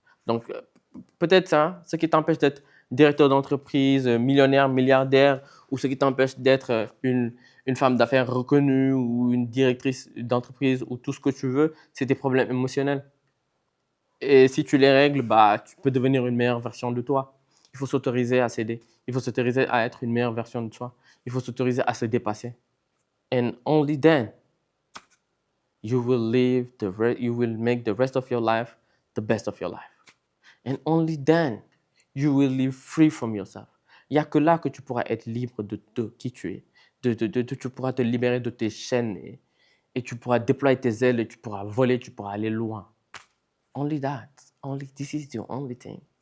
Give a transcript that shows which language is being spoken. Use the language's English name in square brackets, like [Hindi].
[French] Donc peut-être ça, ce qui t'empêche d'être directeur d'entreprise, millionnaire, milliardaire, ou ce qui t'empêche d'être une femme d'affaires reconnue ou une directrice d'entreprise ou tout ce que tu veux, c'est tes problèmes émotionnels. Et si tu les règles, tu peux devenir une meilleure version de toi. Il faut s'autoriser à s'aider. Il faut s'autoriser à être une meilleure version de soi. Il faut s'autoriser à se dépasser. [English] And only then, you will make the rest of your life the best of your life. And only then, you will live free from yourself. [French] Il n'y a que là que tu pourras être libre de qui tu es. Tu pourras te libérer de tes chaînes et tu pourras déployer tes ailes et tu pourras voler, tu pourras aller loin. [English] Only that. This is the only thing.